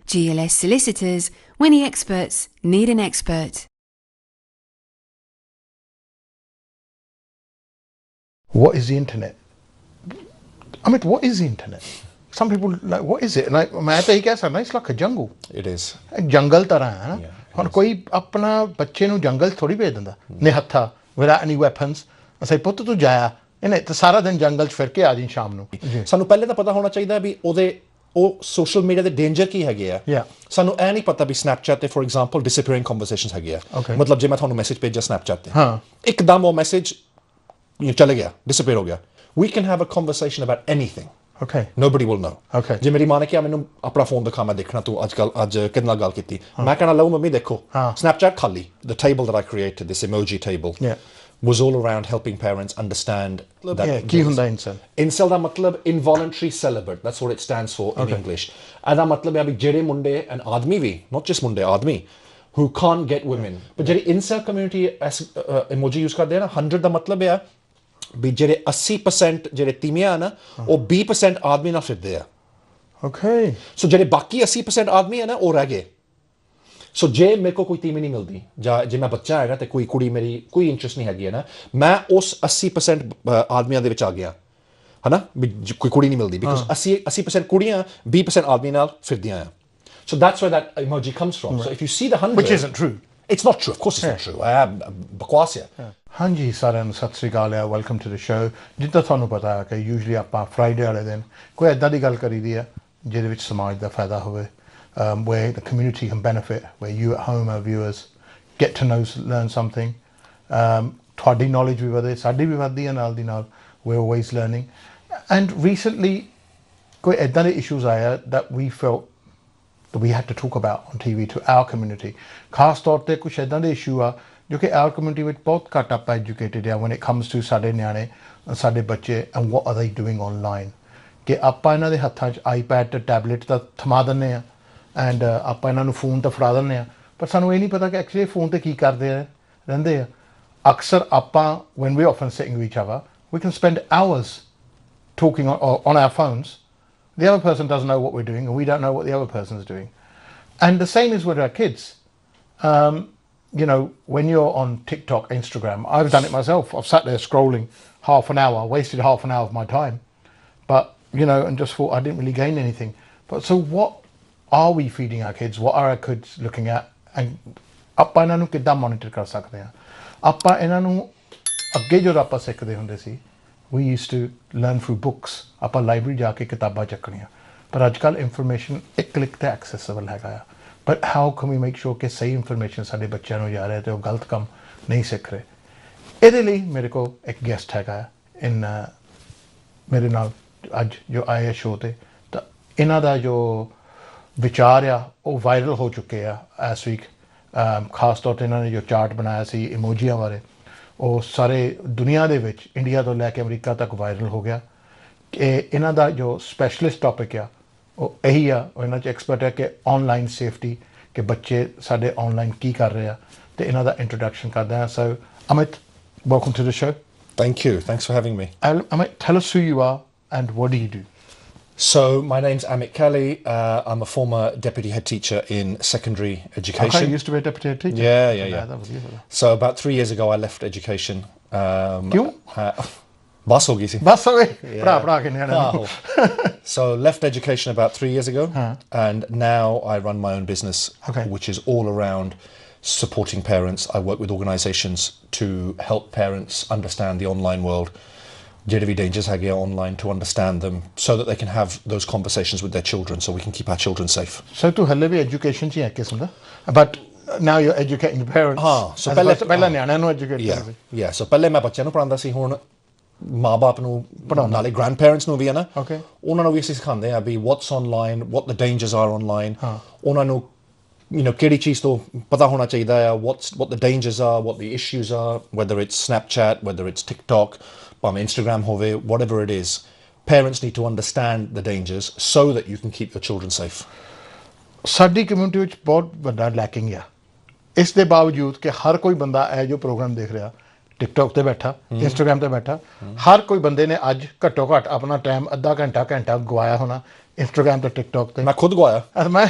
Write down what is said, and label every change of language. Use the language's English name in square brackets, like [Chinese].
[English] GLS Solicitors, when the experts need an expert. What is the internet? Amit, what is the internet? Some people like, what is it? And [Hindi] मैं तो यही कह सकता, [English] it's like a jungle. It is. [Hindi] एक जंगल तरह है ना. और कोई अपना बच्चे [Punjabi] ਨੂੰ [Hindi] जंगल थोड़ी भेज [Punjabi] ਦਿੰਦਾ ਨਿਹੱਥਾ [English] without any weapons [Punjabi] ਅਸੀਂ ਪੁੱਤ ਤੂੰ ਜਾਇਆ ਇਹਨੇ ਤੇ ਸਾਰਾ ਦਿਨ ਜੰਗਲ 'ਚ ਫਿਰ ਕੇ ਆ ਜੀ ਸ਼ਾਮ ਨੂੰ. ਸਾਨੂੰ ਪਹਿਲੇ ਤਾਂ ਪਤਾ ਹੋਣਾ ਚਾਹੀਦਾ ਵੀ ਉਹ ਸੋਸ਼ਲ ਮੀਡੀਆ ਦੇ ਡੇਂਜਰ ਕੀ ਹੈਗੇ ਆ. ਸਾਨੂੰ ਇਹ ਨਹੀਂ ਪਤਾ ਵੀ ਸਨੈਪਚੈਟ ਤੇ ਫੋਰ ਐਗਜ਼ਾਮਪਲ ਡਿਸਅਪੀਅਰਿੰਗ ਕਨਵਰਸੇਸ਼ਨਸ ਹੈਗੇ ਆ. ਮਤਲਬ ਜੇ ਮੈਂ ਤੁਹਾਨੂੰ ਮੈਸੇਜ ਭੇਜਿਆ ਸਨੈਪਚੈਟ ਤੇ ਇੱਕਦਮ ਉਹ ਮੈਸੇਜ ਚਲੇ ਗਿਆ ਡਿਸਅਪੀਅਰ ਹੋ ਗਿਆ. [English] We can have a conversation about anything. Okay. Nobody will know. Okay. [Punjabi] ਜੇ ਮੇਰੀ ਮਾਂ ਨੇ ਕਿਹਾ ਮੈਨੂੰ ਆਪਣਾ ਫੋਨ ਦਿਖਾ ਮੈਂ ਦੇਖਣਾ ਤੂੰ ਅੱਜ ਕਿਹਦੇ ਨਾਲ ਗੱਲ ਕੀਤੀ ਮੈਂ ਕਹਿਣਾ ਲਓ ਮੰਮੀ ਦੇਖੋ Snapchat ਖਾਲੀ [English] the table that I created this emoji table was all around helping parents understand that [Punjabi] ਕੀ ਹੁੰਦਾ incel ਦਾ ਮਤਲਬ [English] involuntary celibate that's what it stands for in English [Punjabi] ਇਹਦਾ ਮਤਲਬ ਹੈ ਵੀ ਜਿਹੜੇ ਮੁੰਡੇ and Aadmi we [English] not just [Punjabi] ਮੁੰਡੇ ਆਦਮੀ [English] who can't get women but [Punjabi] ਜਿਹੜੀ incel community emoji use ਕਰਦੇ ਆ ਨਾ 100 ਦਾ ਮਤਲਬ ਹੈ ਵੀ ਜਿਹੜੇ 80% ਜਿਹੜੇ ਤੀਵੀਆਂ ਨਾ ਉਹ 20% ਆਦਮੀ ਨਾਲ ਫਿਰਦੇ ਆ. ਓਕੇ ਸੋ ਜਿਹੜੇ ਬਾਕੀ 80% ਆਦਮੀ ਆ ਨਾ ਉਹ ਰਹਿ ਗਏ. ਸੋ ਜੇ ਮੇਰੇ ਕੋ ਕੋਈ ਤੀਵੀਂ ਨਹੀਂ ਮਿਲਦੀ ਜਾਂ ਜੇ ਮੈਂ ਬੱਚਾ ਹੈਗਾ ਤੇ ਕੋਈ ਕੁੜੀ ਮੇਰੀ ਕੋਈ ਇੰਟਰਸਟ ਨਹੀਂ ਹੈਗੀ ਹੈ ਨਾ ਮੈਂ ਉਸ 80% ਆਦਮੀਆਂ ਦੇ ਵਿੱਚ ਆ ਗਿਆ ਹਨਾ ਵੀ ਕੋਈ ਕੁੜੀ ਨਹੀਂ ਮਿਲਦੀ ਬਿਕਾਜ਼ 80% ਕੁੜੀਆਂ 20% ਆਦਮੀ ਨਾਲ ਫਿਰਦੀਆਂ ਆ. [English] So that's where that emoji comes from. So if you see the 100 which isn't true. It's not true. Of course it's not true. [Punjabi] ਬਕਵਾਸ ਹੈ. ਹਾਂਜੀ ਸਾਰਿਆਂ ਨੂੰ ਸਤਿ ਸ੍ਰੀ ਅਕਾਲ ਹੈ ਵੈਲਕਮ ਟੂ ਦ ਸ਼ੋ. ਜਿੱਦਾਂ ਤੁਹਾਨੂੰ ਪਤਾ ਹੈ ਕਿ ਯੂਜਲੀ ਆਪਾਂ ਫਰਾਈਡੇ ਵਾਲੇ ਦਿਨ ਕੋਈ ਇੱਦਾਂ ਦੀ ਗੱਲ ਕਰੀਦੀ ਹੈ ਜਿਹਦੇ ਵਿੱਚ ਸਮਾਜ ਦਾ ਫਾਇਦਾ ਹੋਵੇ [English] where the community can benefit, where you at home our viewers get to know, learn something. [Punjabi] ਤੁਹਾਡੀ knowledge ਵੀ ਵਧੇ ਸਾਡੀ ਵੀ ਵਧਦੀ ਹੈ ਨਾਲ ਦੀ ਨਾਲ. [English] we're always learning and recently [Punjabi] ਕੋਈ ਇੱਦਾਂ ਦੇ [English] issues ਆਇਆ that we felt that we had to talk about on TV to our community. [Punjabi] ਖਾਸ ਤੌਰ ਤੇ ਕੁਛ ਇੱਦਾਂ ਦੇ issue ਆ ਜੋ ਕਿ [English] our community [Punjabi] ਵਿੱਚ ਬਹੁਤ ਘੱਟ ਆਪਾਂ educated ਆ [English] when it comes to [Punjabi] ਸਾਡੇ ਨਿਆਣੇ ਸਾਡੇ ਬੱਚੇ [English] and what are they doing online. [Punjabi] ਕਿ ਆਪਾਂ ਇਹਨਾਂ ਦੇ ਹੱਥਾਂ 'ਚ iPad ਤੇ ਟੈਬਲੇਟ ਤਾਂ ਥਮਾ ਦਿੰਦੇ ਆ ਐਂਡ ਆਪਾਂ ਇਹਨਾਂ ਨੂੰ ਫੋਨ ਤਾਂ ਫੜਾ ਦਿੰਦੇ ਆ ਪਰ ਸਾਨੂੰ ਇਹ ਨਹੀਂ ਪਤਾ ਕਿ ਐਕਚੁਅਲੀ ਫੋਨ ਤੇ ਕੀ ਕਰਦੇ ਰਹਿੰਦੇ ਆ. ਅਕਸਰ ਆਪਾਂ [English] when we're often sitting with each other we can spend hours talking on our phones. The other person doesn't know what we're doing and we don't know what the other person's doing. And the same is with our kids. You know, when you're on TikTok, Instagram, I've done it myself. I've sat there scrolling half an hour, wasted half an hour of my time. But, you know, and just thought I didn't really gain anything. But so what are we feeding our kids? What are our kids looking at? [Punjabi] And ਆਪਾਂ ਇਹਨਾਂ ਨੂੰ ਕਿੱਦਾਂ monitor ਕਰ ਸਕਦੇ ਹਾਂ? ਆਪਾਂ ਇਹਨਾਂ ਨੂੰ ਅੱਗੇ ਜੋ ਆਪਾਂ ਸਿੱਖਦੇ ਹੁੰਦੇ ਸੀ [English] we used to learn through books. [Punjabi] ਆਪਾਂ ਲਾਇਬ੍ਰੇਰੀ ਜਾ ਕੇ ਕਿਤਾਬਾਂ ਚੱਕਣੀਆਂ ਪਰ ਅੱਜ ਕੱਲ੍ਹ ਇਨਫੋਰਮੇਸ਼ਨ ਇੱਕ ਕਲਿੱਕ ਤੇ ਐਕਸੈਸਿਬਲ ਹੈਗਾ ਆ. [English] But how can we make sure [Punjabi] ਕਿ ਸਹੀ ਇਨਫੋਰਮੇਸ਼ਨ ਸਾਡੇ ਬੱਚਿਆਂ ਨੂੰ ਜਾ ਰਿਹਾ ਤੇ ਉਹ ਗਲਤ ਕੰਮ ਨਹੀਂ ਸਿੱਖ ਰਹੇ? ਇਹਦੇ ਲਈ ਮੇਰੇ ਕੋਲ ਇੱਕ ਗੈਸਟ ਹੈਗਾ ਮੇਰੇ ਨਾਲ ਅੱਜ ਜੋ ਆਏ ਸ਼ੋਅ ਤੇ ਤਾਂ ਇਹਨਾਂ ਦਾ ਜੋ ਵਿਚਾਰ ਆ ਉਹ ਵਾਇਰਲ ਹੋ ਚੁੱਕੇ ਆ ਇਸ ਵੀਕ. ਖਾਸ ਤੌਰ 'ਤੇ ਇਹਨਾਂ ਨੇ ਜੋ ਚਾਰਟ ਬਣਾਇਆ ਸੀ ਇਮੋਜੀਆਂ ਬਾਰੇ ਉਹ ਸਾਰੇ ਦੁਨੀਆ ਦੇ ਵਿੱਚ ਇੰਡੀਆ ਤੋਂ ਲੈ ਕੇ ਅਮਰੀਕਾ ਤੱਕ ਵਾਇਰਲ ਹੋ ਗਿਆ. ਕਿ ਇਹਨਾਂ ਦਾ ਜੋ ਸਪੈਸ਼ਲਿਸਟ ਟੌਪਿਕ ਆ ਉਹ ਇਹੀ ਆ ਇਹਨਾਂ 'ਚ ਐਕਸਪਰਟ ਹੈ ਕਿ ਔਨਲਾਈਨ ਸੇਫਟੀ ਕਿ ਬੱਚੇ ਸਾਡੇ ਔਨਲਾਈਨ ਕੀ ਕਰ ਰਹੇ ਆ ਤੇ ਇਹਨਾਂ ਦਾ ਇੰਟਰੋਡਕਸ਼ਨ ਕਰਦੇ ਹਾਂ. [English] So Amit, welcome to the show. Thank you. Thanks for having me. Amit, tell us who you are and what do you do? So my name's Amit Kelly. I'm a former deputy head teacher in secondary education. Okay, you used to be a deputy head teacher? Yeah. That was you. So about 3 years ago I left education. [Hindi] क्यों? बस हो गई थी. बस हो गई. पढ़ा के नहीं. [English] So left education about 3 years ago, and now I run my own business, which is all around supporting parents. I work with organisations to help parents understand the online world [Punjabi] ਜਿਹੜੇ ਵੀ [English] dangers ਹੈਗੇ ਆ online to understand them so that they can have those conversations with their children so we can keep our children safe. [Punjabi] So ਤੂੰ ਹਲੇ ਵੀ education 'ਚ ਹੀ ਹੈ ਕਿਸਮ ਦਾ [English] but now you're educating the parents. [Punjabi] ਹਾਂ ਸੋ ਪਹਿਲਾਂ ਨਿਆਣਿਆਂ ਨੂੰ ਐਜੂਕੇਟ ਕਰਦੇ ਸੀ ਸੋ ਪਹਿਲੇ ਮੈਂ ਬੱਚਿਆਂ ਨੂੰ ਪੜ੍ਹਾਉਂਦਾ ਸੀ ਹੁਣ ਮਾਂ-ਬਾਪ ਨੂੰ ਪੜ੍ਹਾਉਣ ਨਾਲੇ grandparents ਨੂੰ ਵੀ ਹੈ ਨਾ ਉਹਨਾਂ ਨੂੰ ਵੀ ਅਸੀਂ ਸਿਖਾਉਂਦੇ ਆ ਵੀ [English] what's online, what the dangers are online. [Punjabi] ਉਹਨਾਂ ਨੂੰ ਕਿਹੜੀ ਚੀਜ਼ ਤੋਂ ਪਤਾ ਹੋਣਾ ਚਾਹੀਦਾ ਆ [English] what the dangers are, what the issues are, whether it's Snapchat, whether it's TikTok, [Punjabi] ਭਾਵੇਂ Instagram ਹੋਵੇ, [English] whatever it is. Parents need to understand the dangers so that you can keep your children safe. [Punjabi] ਸਾਡੀ community ਵਿੱਚ ਬਹੁਤ ਵੱਡਾ lacking ਆ ਇਸ ਦੇ ਬਾਵਜੂਦ ਕਿ ਹਰ ਕੋਈ ਬੰਦਾ ਇਹ ਜੋ ਪ੍ਰੋਗਰਾਮ ਦੇਖ ਰਿਹਾ ਟਿਕਟੋਕ ਤੇ ਬੈਠਾ ਇੰਸਟਾਗ੍ਰਾਮ ਤੇ ਬੈਠਾ ਹਰ ਕੋਈ ਬੰਦੇ ਨੇ ਅੱਜ ਘੱਟੋ ਘੱਟ ਆਪਣਾ ਟਾਈਮ ਅੱਧਾ ਘੰਟਾ ਗਵਾਇਆ ਹੋਣਾ ਇੰਸਟਾਗ੍ਰਾਮ ਤੇ ਟਿਕਟੋਕ ਤੇ ਮੈਂ ਖੁਦ ਗਵਾਇਆ